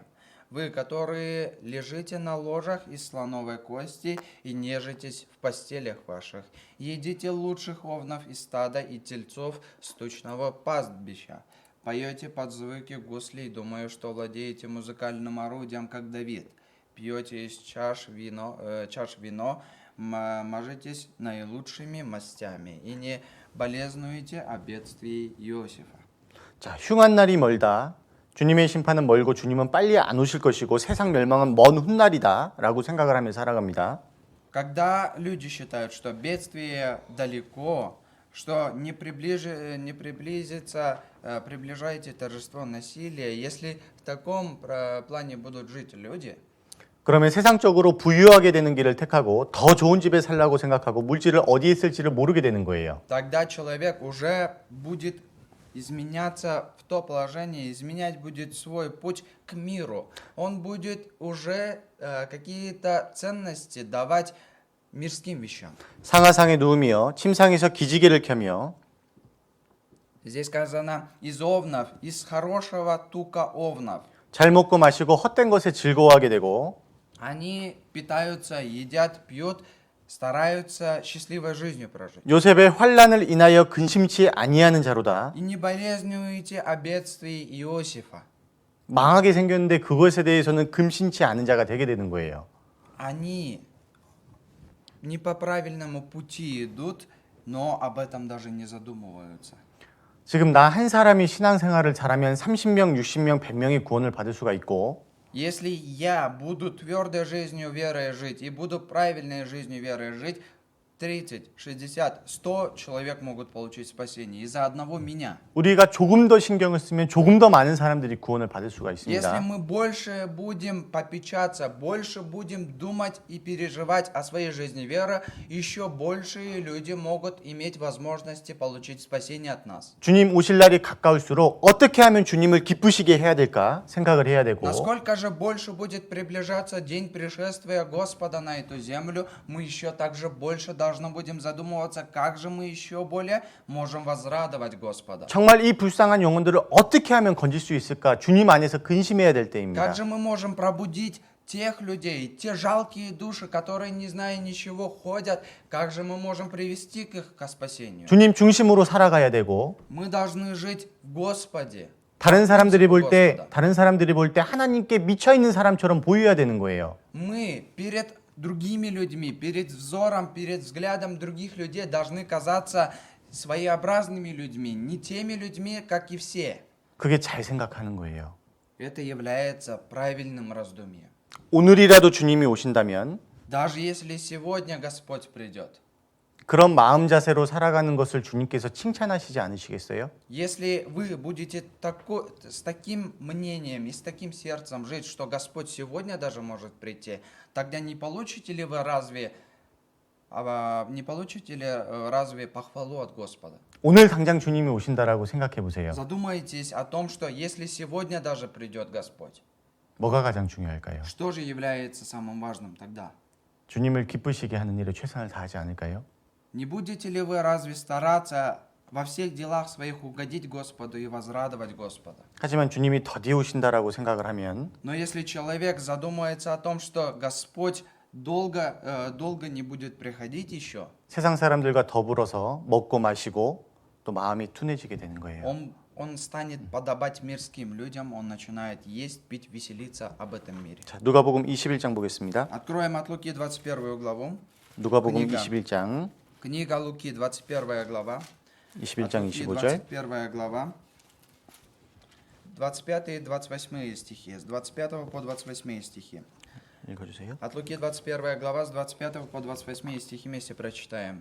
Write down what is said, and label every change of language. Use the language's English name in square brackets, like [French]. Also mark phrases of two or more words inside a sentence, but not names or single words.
[Russian] Вы, которые лежите на ложах из слоновой кости и нежитесь в постелях ваших, едите лучших овнов из стада и тельцов с тучного пастбища. Поете под звуки гуслей, думая, что владеете музыкальным орудием, как Давид. Пьете из чаш вино, мажетесь наилучшими мастями и не болезнуете о бедствии Иосифа». [Korean] 자, 흉한 날이 멀다. 주님의 심판은 멀고 주님은 빨리 안 오실 것이고 세상 멸망은 먼 훗날이다라고 생각을 하며 살아갑니다. [Russian] Когда люди считают, что бедствие далеко, что не приблизится, приближайте торжество насилия, если в таком плане будут жить люди, [Korean] 그러면 세상적으로 부유하게 되는 길을 택하고 더 좋은 집에 살라고 생각하고 물질을 어디에 쓸지를 모르게 되는 거예요. [Russian] тогда человек уже будет изменяться в то положение, изменять будет свой путь к миру. Он будет уже какие-то ценности давать мирским вещам. [Korean] 상하상에 누우며 침상에서 기지개를 켜며 [Russian] Здесь сказано из овнов, из хорошего тука овнов. [Korean] 잘 먹고 마시고 헛된 것에 즐거워하게 되고 [Russian] Они питаются, едят, пьют, стараются счастливой жизнью прожить. [Korean] 요셉의 환난을 인하여 근심치 아니하는 자로다. [Russian] И не болезнуете о бедствии Иосифа. [Korean] 망하게 생겼는데 그것에 대해서는 금신치 않은 자가 되게 되는 거예요. [Russian] Они не по правильному пути идут, но об этом даже не задумываются. [Korean] 지금 나 한 사람이 신앙생활을 잘하면 30명, 60명, 100명이 구원을 받을 수가 있고 [Russian] Если я буду твердой жизнью верой жить и буду правильной жизнью верой жить, 30, 60, 100 человек могут получить спасение из-за одного меня. [Korean] 우리가 조금 더 신경을 쓰면 조금 더 많은 사람들이 구원을 받을 수가 [Russian] Если [Korean] 있습니다. [Russian] мы больше будем попечаться, больше будем думать и переживать о своей жизни веры, еще большие люди могут иметь возможности получить спасение от нас. [Korean] 주님 오실 날이 가까울수록 어떻게 하면 주님을 기쁘시게 해야 될까 생각을 해야 되고 [Russian] Насколько же больше будет приближаться день пришествия Господа на эту землю, мы еще также больше должны будем задумываться, как же мы еще более можем возрадовать Господа. [Korean] 정말 이 불쌍한 영혼들을 어떻게 하면 건질 수 있을까 주님 안에서 근심해야 될 때입니다. [Russian] Как же мы можем пробудить тех людей, те жалкие души, которые, не зная ничего, ходят, как же мы можем привести их к спасению? [Korean] 주님 중심으로 살아가야 되고 [Russian] Мы должны жить в Господе. [Korean] 다른 사람들이 볼 때 하나님께 미쳐 있는 사람처럼 보여야 되는 거예요. [Russian] Мы перед другими людьми, перед взором, перед взглядом других людей должны казаться своеобразными людьми, не теми людьми, как и все. [Korean] 그게 잘 생각하는 거예요. [Russian] Это является правильным раздумьем. [Korean] 오늘이라도 주님이 오신다면 [Russian] Даже если сегодня Господь придет, [Korean] 그런 마음 자세로 살아가는 것을 주님께서 칭찬하시지 않으시겠어요? [Russian] если вы будете с таким мнением и с таким сердцем жить, что Господь сегодня даже может прийти, тогда не получите ли вы разве похвалу от Господа? [Korean] 오늘 당장 주님이 오신다라고 생각해 보세요. [Russian] Задумайтесь о том, что если сегодня даже придет Господь, [Korean] 뭐가 가장 중요할까요? [Russian] что же является самым важным тогда? [Korean] 주님을 기쁘시게 하는 일에 최선을 다하지 않을까요? [Russian] Не будете ли вы разве стараться во всех делах своих угодить Господу и возрадовать Господа? [Korean] 하지만 주님이 더디 오신다라고 생각을 하면 [Russian] Но если человек задумается о том, что Господь долго не будет приходить еще, [Korean] 세상 사람들과 더불어서 먹고 마시고 또 마음이 둔해지게 되는 거예요. [Russian] он станет подобать мирским людям, он начинает есть, пить, веселиться об этом мире. [Korean] 자, 누가복음 21장 보겠습니다. [Russian] Откроем от Луки 21 главу. [Korean] 누가복음 그러니까. 21장 [Russian] Книга Луки, 21 глава. [Korean] 21장 [Russian] От Луки, [Korean] 25절 [Russian] 21 глава. 25 и 28 стихи. С 25 по 28 стихи. [Korean] 읽어주세요. [Russian] От Луки 21 глава с 25 по 28 стихи вместе прочитаем.